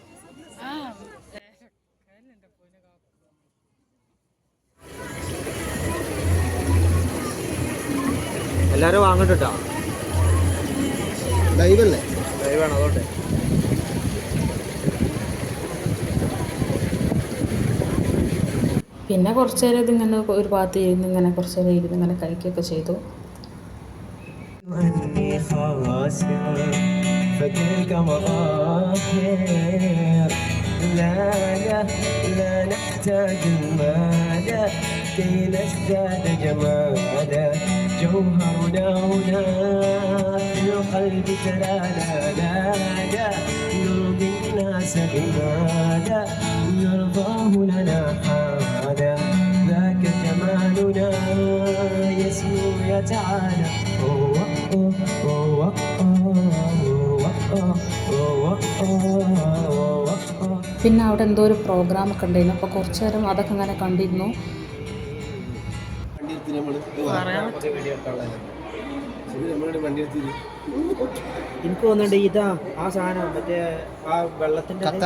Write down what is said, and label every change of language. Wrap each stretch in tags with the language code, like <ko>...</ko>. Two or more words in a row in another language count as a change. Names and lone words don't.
<ml>എല്ലാരും വാങ്ങട്ടോ. ലൈവല്ലേ? ലൈവാണ് അതുകൊണ്ട്. പിന്നെ കുറച്ച് നേരം ഇതിങ്ങനെ ഒരു ഭാഗത്ത് ഇരുന്ന് ഇങ്ങനെ കുറച്ച് നേരം ഇരുന്ന് ഇങ്ങനെ കഴിക്കുകയൊക്കെ ചെയ്തു.</ml> <ar>فكرك مظاهر لا لا لا نحتاج المال كي نزداد جمالا جوهرنا هنا في القلب تلالا لا لا نرضي الناس بما لا يرضاه لنا حالا ذاك جمالنا يسمو يتعالى</ar> <ml>പിന്നെ അവിടെ എന്തോ ഒരു പ്രോഗ്രാമൊക്കെ ഉണ്ടായിരുന്നു. അപ്പോൾ കുറച്ച് നേരം അതൊക്കെ ഇങ്ങനെ കണ്ടിരുന്നു. എനിക്ക് തോന്നുന്നുണ്ട് ഇതാ ആ സാധനം മറ്റേ ആ വെള്ളത്തിന്റെ</ml>